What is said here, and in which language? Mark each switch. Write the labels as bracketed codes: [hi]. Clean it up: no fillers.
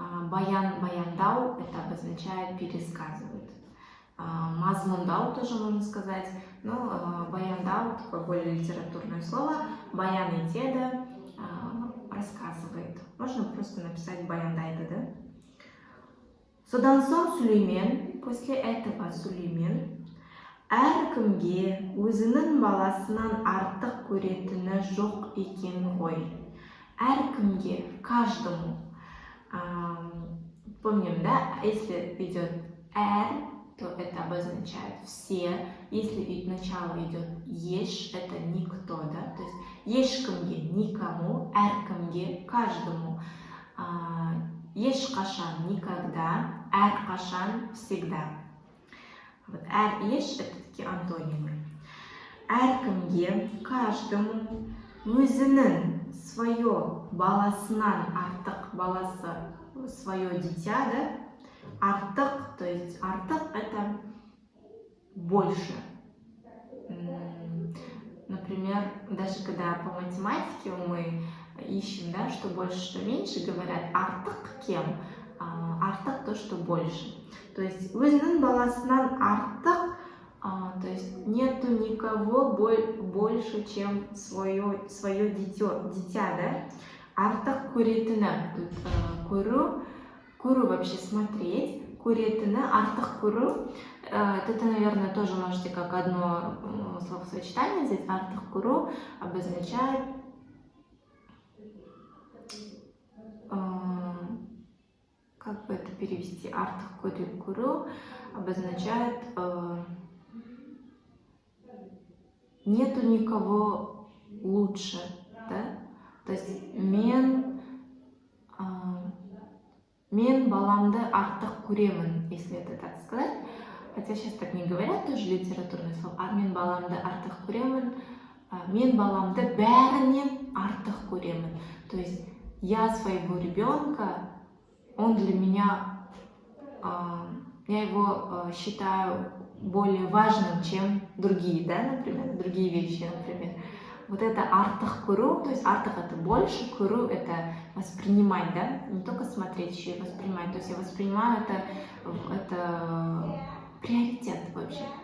[kk] Баяндау [ru] это обозначает пересказывает. [kk] Мазмундау [ru] тоже можно сказать. Но [kk] баяндау [ru] такое более литературное слово. [kk] Баян етеді [ru] рассказывает. Можно просто написать [kk] баяндайды, [ru] да? [kk] Содан соң Сүлеймен, [ru] после этого [kk] Сүлеймен әркімге өзінің баласынан артық көретіні жоқ екен ғой. [ru] Әркімге, каждому. Помним, да, если идет «эр», то это обозначает все. Если начало идет еш, это никто, да, то есть [kk] ешкімге [ru] никому, [kk] әркімге [ru] каждому, [kk] ешқашан [ru] никогда, [kk] әрқашан [ru] всегда. Вот еш это такие антонимы. [kk] Әркімге, [ru] каждому, [kk] өзінің [ru] свое [kk] баласынан артық, баласы [ru] свое дитя, да, артық, то есть артық это больше. Например, даже когда по математике мы ищем, да, что больше, что меньше, говорят [kk] артық кем, артық [ru] то, что больше. То есть [kk] өзінің баласынан артық, [ru] то есть нету никого больше, чем свое дитя, да. [kk] Артық көретіні, [ru] тут [kk] көру [ru] вообще смотреть, [kk] көретіні, артық көру, [ru] это, наверное, тоже можете как одно словосочетание взять. [kk] Артық көру [ru] обозначает как бы это перевести? [kk] Артық көру [ru] обозначает нету никого лучше, да? То есть [kk] мен баламды артық көремін, [ru] если это так сказать. Хотя сейчас так не говорят, тоже литературное слово. [kk] Мен баламды артық көремін, мен баламды бәрінен артық көремін. [ru] То есть я своего ребенка, он для меня, я его считаю более важным, чем другие, да, например, другие вещи, например. Вот это [kk] артық көру, [ru] то есть артық это больше, көру это воспринимать, да, не только смотреть, еще и воспринимать. То есть я воспринимаю это приоритет вообще.